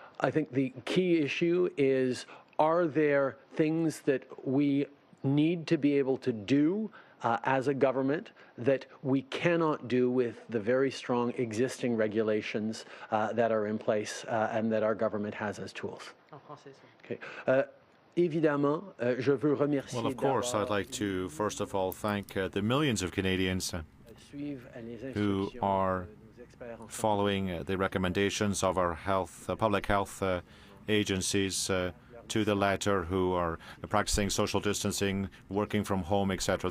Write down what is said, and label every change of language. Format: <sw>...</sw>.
<en>I think the key issue is, are there things that we need to be able to do as a government that we cannot do with the very strong existing regulations that are in place and that our government has as tools? Okay.</en> <fr>Évidemment, je veux remercier.</fr> <en>Well, of course, I'd like to first of all thank the millions of Canadians who are following the recommendations of our public health agencies to the letter, who are practicing social distancing, working from home, etc.</en>